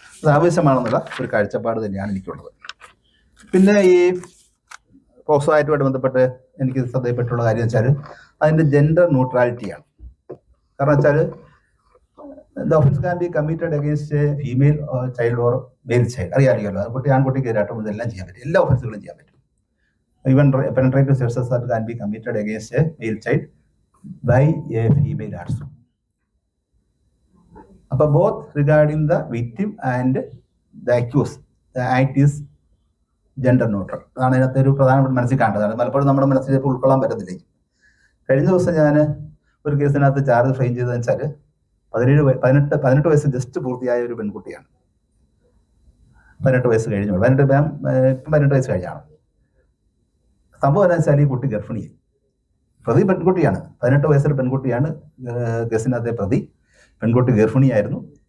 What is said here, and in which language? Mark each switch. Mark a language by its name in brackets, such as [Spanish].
[Malayalam] അത് ആവശ്യമാണെന്നുള്ള ഒരു കാഴ്ചപ്പാട് തന്നെയാണ് എനിക്കുള്ളത്. പിന്നെ ഈ പോക്സോ ആയിട്ടുമായിട്ട് ബന്ധപ്പെട്ട് എനിക്ക് ശ്രദ്ധയിൽപ്പെട്ടുള്ള കാര്യം വെച്ചാൽ അതിൻ്റെ ജെൻഡർ ന്യൂട്രാലിറ്റിയാണ്. കാരണം വെച്ചാൽ [English] The offence can be committed against a female child or male child. [Malayalam] അറിയാമല്ലോ, കുട്ടി ആൺകുട്ടിക്ക് എതിരായിട്ടും ഇതെല്ലാം ചെയ്യാൻ പറ്റും, എല്ലാ ഒഫൻസുകളും ചെയ്യാൻ പറ്റും. [English] Even penetrative sex assault can be committed against a male child by a female also. But both regarding the victim and the accused, the act is gender neutral. [Malayalam] അതാണ് ഇതിനകത്ത് ഒരു പ്രധാനപ്പെട്ട മനസ്സിൽ കാണേണ്ടത്. പലപ്പോഴും നമ്മുടെ മനസ്സിൽ ഉൾക്കൊള്ളാൻ പറ്റത്തില്ല. കഴിഞ്ഞ ദിവസം ഞാൻ ഒരു കേസിനകത്ത് ചാർജ് ഫ്രെയിം ചെയ്തതെന്ന് വെച്ചാൽ 18 വയസ്സ് ജസ്റ്റ് പൂർത്തിയായ ഒരു പെൺകുട്ടിയാണ്. 18 വയസ്സ് കഴിഞ്ഞു, 18 വയസ്സ് കഴിഞ്ഞാണ്. സംഭവം എന്താ വെച്ചാൽ ഈ കുട്ടി ഗർഭിണിയായി. പ്രതി പെൺകുട്ടിയാണ്, 18 വയസ്സുള്ള പെൺകുട്ടിയാണ് കേസിനകത്തെ പ്രതി. പെൺകുട്ടി ഗർഭിണിയായിരുന്നു.